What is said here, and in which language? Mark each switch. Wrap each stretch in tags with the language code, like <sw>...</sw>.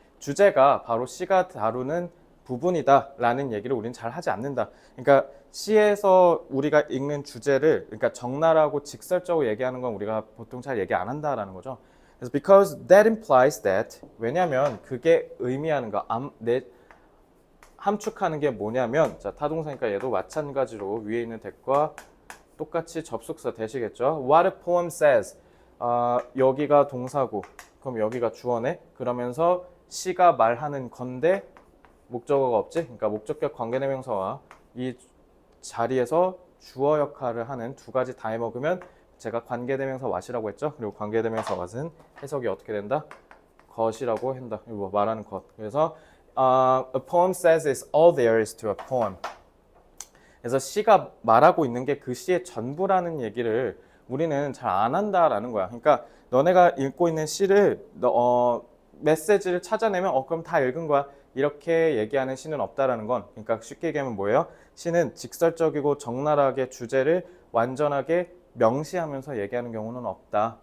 <ko>주제가 바로 시가 다루는 부분이다 라는 얘기를 우리는 잘 하지 않는다. 그러니까 시에서 우리가 읽는 주제를 그러니까 적나라하고 직설적으로 얘기하는 건 우리가 보통 잘 얘기 안 한다라는 거죠. 그래서</ko> <en>because that implies that</en> <ko>왜냐면 그게 의미하는 거 함축하는 게 뭐냐면 자 타동사니까 얘도 마찬가지로 위에 있는 that과 똑같이 접속사 that이겠죠.</ko> <en>What a poem says</en> <ko>여기가 동사고 그럼 여기가 주어네. 그러면서 시가 말하는 건데 목적어가 없지? 그러니까 목적격 관계대명사와 이 자리에서 주어 역할을 하는 두 가지 다 해먹으면 제가 관계대명사 what이라고 했죠? 그리고 관계대명사 what은 해석이 어떻게 된다? 것이라고 한다. 이거 말하는 것.</ko> <en>그래서 a poem says is all there is to a poem.</en> <ko>그래서 시가 말하고 있는 게 그 시의 전부라는 얘기를 우리는 잘 안 한다라는 거야. 그러니까 너네가 읽고 있는 시를 메시지를 찾아내면 그럼 다 읽은 거야. 이렇게 얘기하는 시는 없다라는 건 그러니까 쉽게 얘기하면 뭐예요? 시는 직설적이고 적나라하게 주제를 완전하게 명시하면서 얘기하는 경우는 없다.</ko>